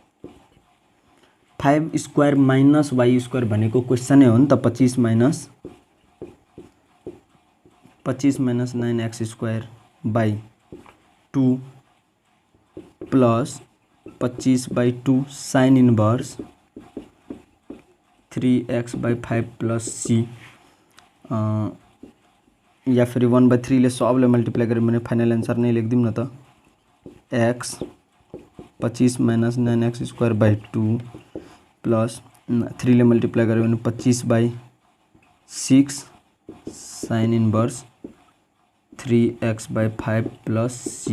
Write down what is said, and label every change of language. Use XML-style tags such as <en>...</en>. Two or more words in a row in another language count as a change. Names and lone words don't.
<ne>5² - y² भनेको क्वेसनै हो नि त, 25 - 9x²/2 प्लस 25/2</ne> <en>sine inverse</en> <ne>3x/5 प्लस c। या फिर 1/3 ले सबले मल्टिप्लाई गऱ्यौँ भने</ne> <en>final answer</en> <ne>नै लेखिदिउँ न त, x 25 - 9x²/2 प्लस 3 ले मल्टिप्लाई गऱ्यौँ भने 25/6</ne> <en>sine inverse</en> <ne>3x/5 प्लस c।</ne>